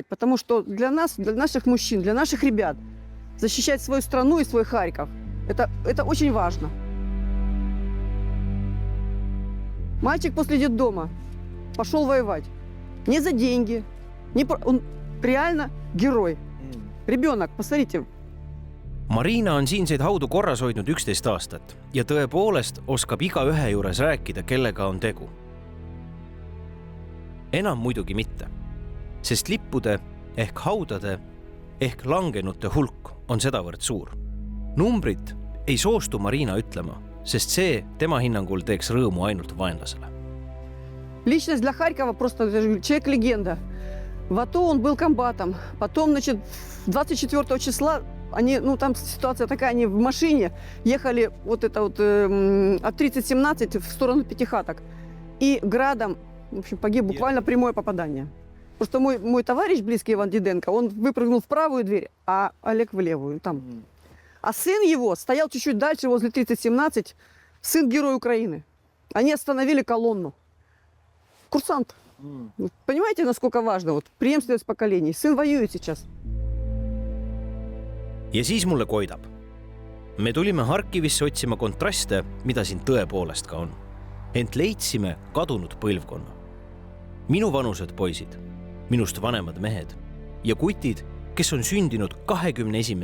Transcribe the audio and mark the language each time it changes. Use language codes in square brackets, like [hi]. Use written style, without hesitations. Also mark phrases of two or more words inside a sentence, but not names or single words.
[ru] Потому что для нас, для наших мужчин, для наших ребят защищать свою страну и свой Харьков. Это очень важно. Мальчик после детдома пошел воевать. Не за деньги. Он реально герой. Rебенок, посмотрите. [et] Marina on siinseid haudu korras hoidnud 11 aastat ja tõepoolest oskab igaühe juures rääkida, kellega on tegu. Enam muidugi mitte, sest lippude ehk haudade ehk langenute hulk on sedavõrd suur. Numbrit ei soostu Marina ütlema, sest see tema hinnangul teeks rõõmu ainult vaenlasele. [ru] Личность для Харькова просто человек-легенда. В АТО он был комбатом. Потом, 24 числа там ситуация такая, они в машине ехали от 30-17 в сторону Пятихаток. И градом, в общем, погиб буквально прямое попадание. Просто мой товарищ, близкий Иван Диденко, он выпрыгнул в правую дверь, а Олег в левую. Там. А сын его стоял чуть-чуть дальше, возле 30-17, сын Герой Украины. Они остановили колонну. Курсант. Понимаете, насколько важно? Преемственность поколений. Сын воюет сейчас. [et] Ja siis mulle koidab. Me tulime Harkivisse otsima kontraste, mida siin tõepoolest ka on. Ent leidsime kadunud põlvkonna. Minu vanused poisid, minust vanemad mehed ja kutid, kes on sündinud 21.